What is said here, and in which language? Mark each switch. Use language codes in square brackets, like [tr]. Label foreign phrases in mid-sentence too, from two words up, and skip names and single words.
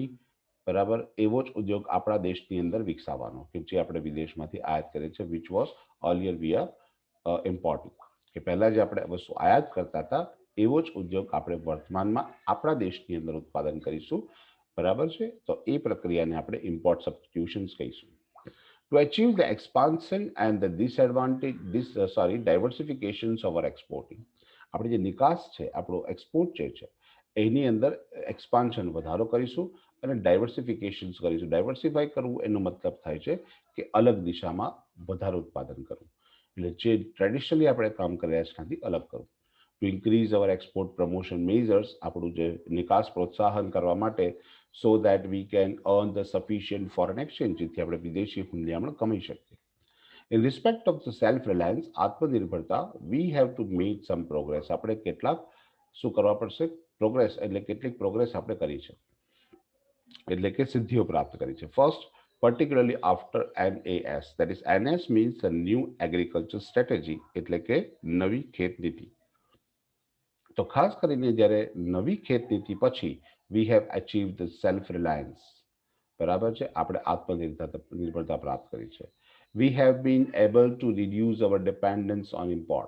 [gu] બરાબર, એવો જ ઉદ્યોગ આપણા દેશની અંદર વિકસાવવાનો કે જે આપણે વિદેશમાંથી આયાત કરીએ છીએ, [en] which was earlier we are importing. [gu] કે પહેલા જે આપણે વસ્તુ આયાત કરતા હતા એવો જ ઉદ્યોગ આપણે વર્તમાનમાં આપણા દેશની અંદર ઉત્પાદન કરીશું. બરાબર છે, તો એ પ્રક્રિયાને આપણે [en] import substitutions [gu] કહીશું. [en] To achieve the expansion and the diversifications of our exporting. [gu] આપણી જે નિકાસ છે, આપણો એક્સપોર્ટ જે છે એની અંદર એક્સપાન્શન વધારો કરીશું અને ડાયવર્સિફિકેશન્સ કરીશું. ડાયવર્સિફાય કરવું એનો મતલબ થાય છે કે અલગ દિશામાં વધારે ઉત્પાદન કરવું. એટલે જે ટ્રેડિશનલી આપણે કામ કરી રહ્યા છીએ એનાથી અલગ કરવું. [en] To increase our export promotion measures, [gu] આપણું જે નિકાસ પ્રોત્સાહન કરવા માટે, [en] so that we can earn the sufficient foreign exchange, [gu] જેથી આપણે વિદેશી હુંડિયામણ કમાઈ શકીએ. [en] In respect of the self reliance, આત્મનિર્ભરતા, we have to make some progress. [gu] આપણે કેટલાક શું કરવા પડશે? પ્રોગ્રેસ એટલે કેટલીક પ્રોગ્રેસ આપણે કરી છે, એટલે કે સિદ્ધિઓ પ્રાપ્ત કરી છે. [en] ફર્સ્ટ, particularly after NAS, that is NAS means the new agriculture strategy, [gu] એટલે કે નવી ખેત નીતિ. તો ખાસ કરીને જ્યારે નવી ખેત નીતિ પછી [en] we have achieve the self reliance. [gu] બરાબર છે, આપણે આત્મનિર્ભરતા પ્રાપ્ત કરી છે. [en] We have been able to reduce our dependence on import.